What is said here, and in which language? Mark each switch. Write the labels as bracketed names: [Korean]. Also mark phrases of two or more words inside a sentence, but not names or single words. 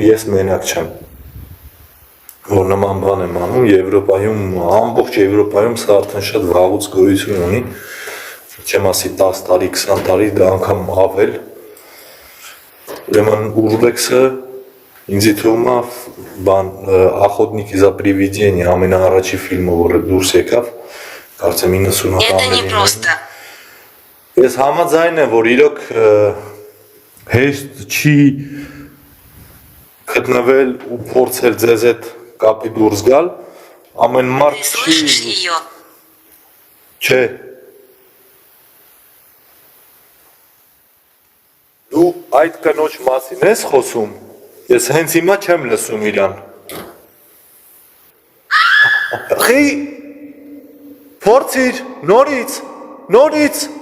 [Armenian] ես մենակ չեմ որ նման բան եմ անում Եվրոպայում ամբողջ Եվրոպայում սա արդեն շատ վաղուց գոյություն ունի չեմ ասի 10 տարի 20 տարի դա անգամ ավել ուրեմն ուրբեքսը ինձ թվում է բան [Russian] Охотники за привидения [Armenian] ամենաառաջի ֆիլմը որը դուրս եկավ կարծեմ 90-ականներին [Russian] Это не просто. [Armenian] Ես համաձայն եմ, որ իրոք հեշտ չի գտնվել ու փորձել ձեզ այդ կապի դուրս գալ, ամեն մարդ [Russian] Ты слышишь ее? [Armenian] չէ, այդ կնոջ մասին ես խոսում, ես հենց հիմա չեմ լսում իրան։ Խի, փորձիր, նորից,